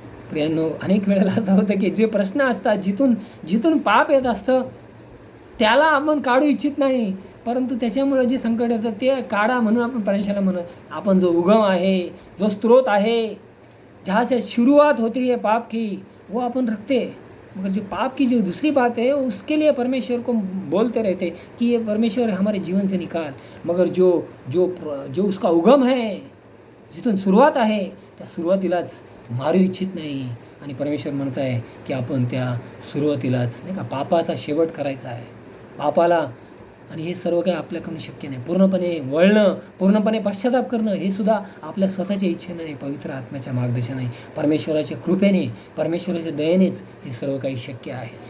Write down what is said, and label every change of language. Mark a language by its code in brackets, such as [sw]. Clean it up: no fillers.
[mr] प्रियांनो, अनेक वेळेला असं होतं की जे प्रश्न असतात, जिथून पाप येत असतं त्याला आपण काढू इच्छित नाही, परंतु त्याच्यामुळे जे संकट येतं ते काढा म्हणून आपण परमेश्वराला म्हणत, आपण जो उगम आहे, जो स्रोत आहे, [hi] जहाँ से शुरुआत होती है पाप की, वो अपन रखते. मगर जो पाप की जो दूसरी बात है उसके लिए परमेश्वर को बोलते रहते कि ये परमेश्वर हमारे जीवन से निकाल. मगर जो उसका उगम है, [mr] जिथून सुरुवात आहे, त्या सुरुवातीलाच मारू इच्छित नाही. आणि परमेश्वर म्हणत आहे की आपण त्या सुरुवातीलाच नाही का पापाचा शेवट करायचा आहे, पापाला. आणि हे सर्व काही आपल्याकडून शक्य नाही. पूर्णपणे वळणं, पूर्णपणे पश्चाताप करणं हे सुद्धा आपल्या स्वतःच्या इच्छेने नाही, पवित्र आत्म्याच्या मार्गदर्शनाने, परमेश्वराच्या कृपेने, परमेश्वराच्या दयेनेच हे सर्व काही शक्य आहे.